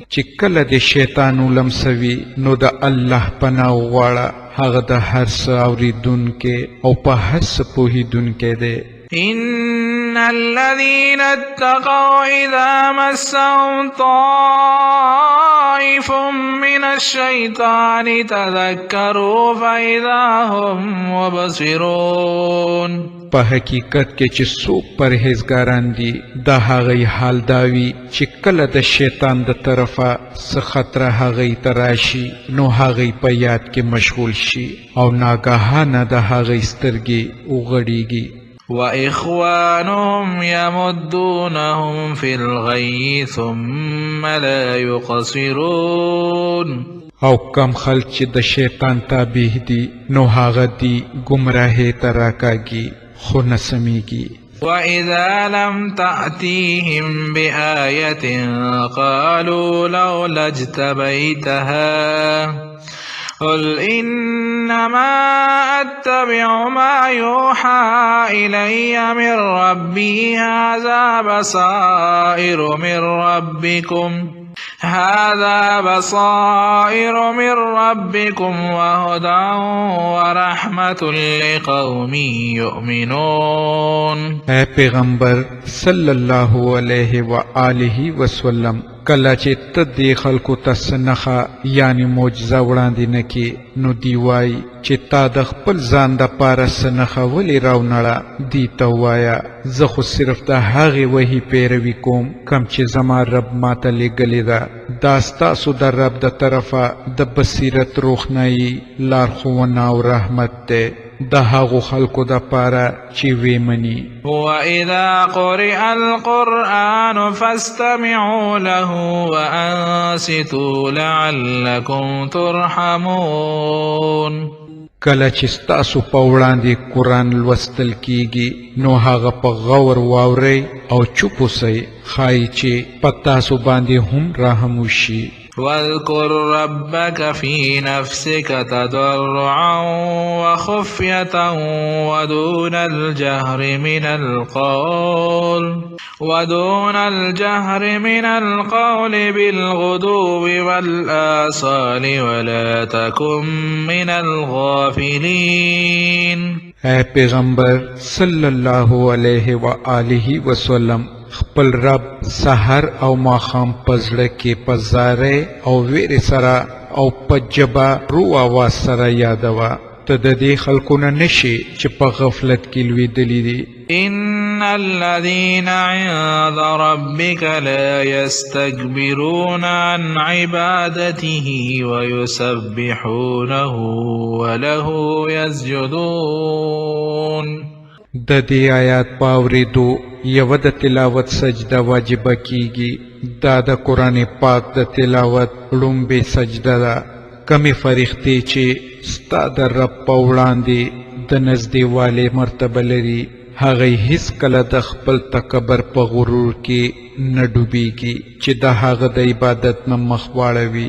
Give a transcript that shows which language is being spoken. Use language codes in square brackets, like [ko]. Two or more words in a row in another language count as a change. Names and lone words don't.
[ps] چې کله د شیطان ولمسوي نو د الله پناه وغواړه، هغه د هر څه اورېدونکی او په هر څه پوهېدونکی دی. [ar] إن الذين اتقوا إذا مسهم طائف من الشيطان تذكروا فإذا هم مبصرون. [ps] په حقیقت کې چې څوک پرهیزګاران دي د هغوی حال داوي چې کله د شیطان د طرفه څه خطره هغوی ته راشي نو هغوی په یاد کې مشغول شي او ناګهانه د هغوی سترګې وغړېږي. [ar] وإخوانهم يمدونهم في الغي ثم لا يقصرون. [ps] او کم خلک چې د شیطان تابع دي نو هغه دي ګمراهۍ ته راکاږي خو نه سمیږي. [ar] وإذا لم تأتيهم بآية قالوا لولا اجتبيتها قل إنما أتبع ما يوحى إلي من ربي هذا بصائر من ربكم وهدى ورحمة لقوم يؤمنون. [ps] اے پیغمبر [ar] صلی الله علیه و آله وسلم [ps] کله چې ته دې خلکو ته څه نښه یعنې معجزه وړاندې نه کړې نو دی وایي چې تا د خپل ځان دپاره څه نښه ولې راونړه. دی ته ووایه زه خو صرف د هغې وحي پیروي کوم کم چې زما رب ماته لیږلې ده. دا ستاسو د رب د طرفه د بصیرت روښنایي لارښوونه او رحمت دی د هغو خلکو دپاره چې ویې مني. [ar] وإذا قرئ القرآن فاستمعوا له وأنصتوا لعلكم ترحمون. [ps] کله چې ستاسو په وړاندې قرآن لوستل کیږي نو هغه په غور واورئ او چوپ اوسئ ښایي چې په تاسو باندې هم رحم وشي. [ar] واذكر ربك في نفسك تضرعا وخفية ودون الجهر من القول بالغدو والآصال ولا تكن من الغافلين. [ps] اے پیغمبر [ar] صلی الله علیه و آله وسلم [ps] خپل رب سحر او ماښام په زړه کې په زارۍ او ویرې سره او په ژبه رو آواز سره یادوه. ته د دې خلکو نه نشي چې په غفلت کې لوېدلي دي. [ar] إن الذين عند ربك لا يستكبرون عن عبادته ويسبحونه وله يسجدون. [ps] د دې آیات په اورېدو یوه د تلاوت سجده واجبه کیږي. دا د قرآن پاک د تلاوت لومبې سجده ده. کمې فرښتې چې ستا د رب په وړاندې د نزدېوالي مرتبه لري هغوی هیڅکله د خپل تکبر په غرور کې نه ډوبېږي چې د هغه د عبادت نه مخ واړوي.